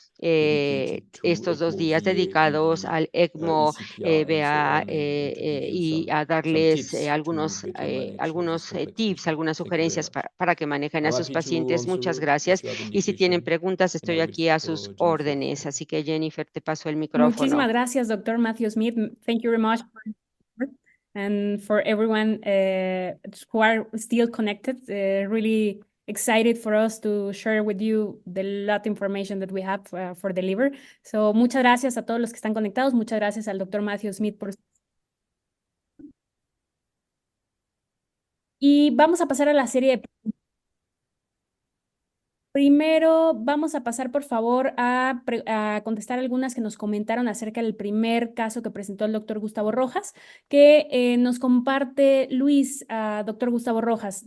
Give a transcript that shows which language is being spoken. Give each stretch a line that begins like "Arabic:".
Spanish: Estos 2 días dedicados al ECMO VA y a darles algunos tips, algunas sugerencias para que manejen a sus pacientes. Muchas gracias. Y si tienen preguntas, estoy aquí a sus órdenes. Así que Jennifer, te paso el micrófono. Muchísimas gracias, Dr. Matthew Smith.
English: Thank you very much and for everyone who are still connected. Really excited for us to share with you the lot of information that we have for the liver. So
Spanish: muchas gracias a todos los que están conectados. Muchas gracias al Dr. Matthew Smith por... Y vamos a pasar a la serie de... Primero, vamos a pasar, por favor, a contestar algunas que nos comentaron acerca del primer caso que presentó el doctor Gustavo Rojas, que nos comparte Luis, doctor Gustavo Rojas.